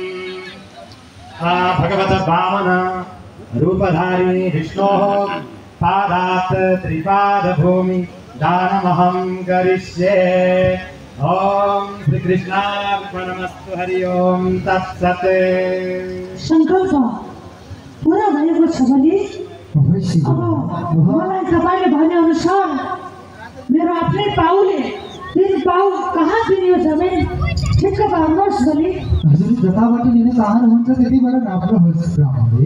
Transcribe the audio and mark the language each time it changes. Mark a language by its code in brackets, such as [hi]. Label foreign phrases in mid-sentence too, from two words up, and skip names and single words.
[sa] भगवत वामन रूपधारी विष्णोः पादात् त्रिपादभूमि दानमहं करिष्ये। ओम श्री कृष्णार्पणमस्तु। हरि ओम तत्सत्। [ne] संकल्प पुरा भएको छ भने अब मलाई तपाईँले भने अनुसार मेरो आफ्नै पाउले 3 पाउ कहाँ दिने हो जमिन ठिक्क पार्नुहोस् भने हजुर जताबाट लिन चाहनुहुन्छ त्यतिबाट नाप्नुहोस् ब्राह्मणले।